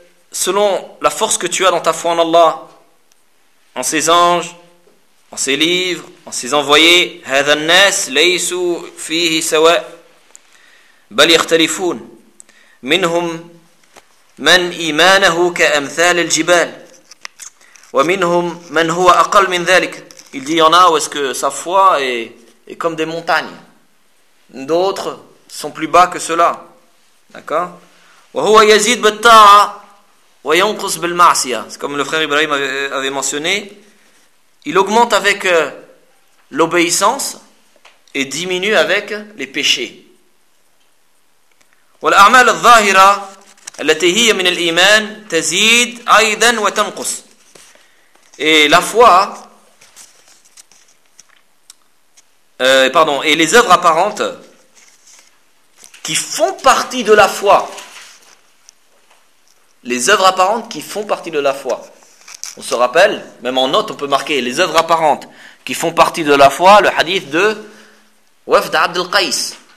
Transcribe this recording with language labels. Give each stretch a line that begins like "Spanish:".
French: selon la force que tu as dans ta foi en Allah, en ses anges, en ses livres, en ses envoyés,
Arabic: هذا الناس ليسوا فيه سواء بل يختلفون منهم من إيمانه كأمثال الجبال ومنهم من هو أقل من ذلك.
French: Il dit, il y en a où est-ce que sa foi est comme des montagnes. D'autres sont plus bas que cela. D'accord ?
Arabic: وهو يزيد بالطاعة وينقص بالمعصية.
French: Comme le frère Ibrahim avait mentionné, il augmente avec l'obéissance et diminue avec les péchés.
Arabic: والأعمال الظاهرة التي هي من الإيمان تزيد أيضا وتنقص.
French: Et la foi, et les œuvres apparentes qui font partie de la foi. Les œuvres apparentes qui font partie de la foi. On se rappelle, même en note, on peut marquer les œuvres apparentes qui font partie de la foi, le hadith de Wafd Abd al-Qais.